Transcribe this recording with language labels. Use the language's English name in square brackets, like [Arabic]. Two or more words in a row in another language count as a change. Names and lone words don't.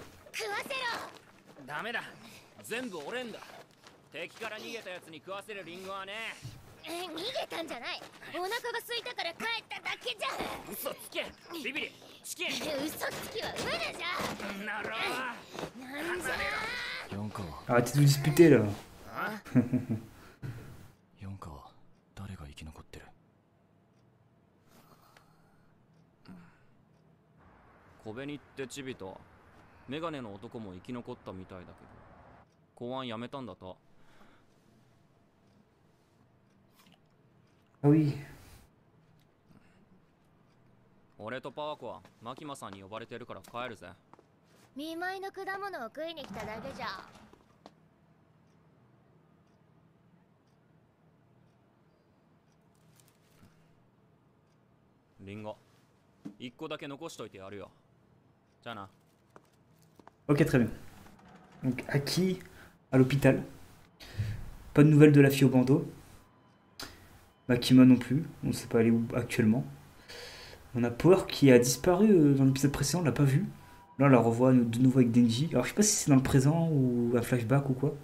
[French] Arrêtez de vous disputer là. [Japanese] 誰が生き残ってる。小紅ってチビとメガネの男も生き残ったみたいだけど、公安やめたんだと。 [French] Ah oui. [Japanese] 俺とパワコはマキマさんに呼ばれてるから帰るぜ。見舞いの果物を食いに来ただけじゃ。リンゴ、一個だけ残しといてやるよ。じゃあな。 [French] Ok, très bien. Donc, Aki à l'hôpital. Pas de nouvelles de la fille au bandeau. Makima non plus. On ne sait pas aller où actuellement. On a Power qui a disparu dans l'épisode précédent, on l'a pas vu. Là, on la revoit de nouveau avec Denji. Alors, je sais pas si c'est dans le présent ou un flashback ou quoi.